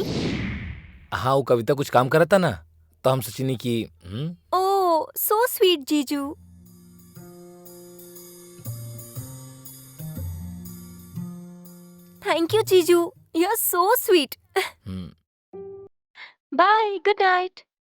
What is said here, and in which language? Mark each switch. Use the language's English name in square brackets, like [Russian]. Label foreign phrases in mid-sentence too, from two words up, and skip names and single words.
[Bhojpuri] हाँ, वो कविता कुछ काम करता ना, तो हम सोचनी कि [English] Oh so sweet जीजू। Thank you जीजू, you are so sweet। Bye, good night.